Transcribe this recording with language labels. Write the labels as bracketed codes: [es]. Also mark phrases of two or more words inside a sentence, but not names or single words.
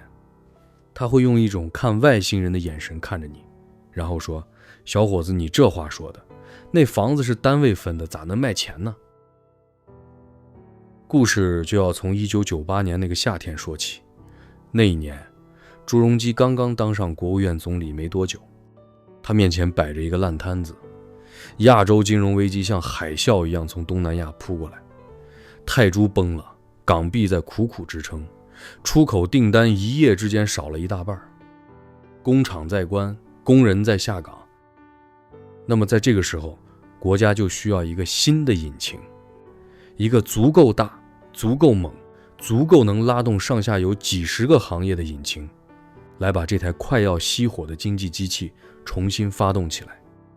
[zh] 他会用一種看外星人的眼神看着你，然后说，小伙子，你这话说的，那房子是单位分的，咋能卖钱呢？故事就要从1998年那个夏天说起。那一年，朱鎔基刚刚当上国務院总理没多久，他面前摆着一個爛攤子，亞洲金融危機像海嘯一樣從東南亞撲過來，泰銖崩了，港幣在苦苦支撐，出口訂單一夜之間少了一大半，工廠在關，工人在下崗。那麼在這個時候，國家就需要一個新的引擎，一個足夠大、足夠猛、足夠能拉動上下游幾十個行業的引擎，來把這台快要熄火的經濟機器重新發動起來。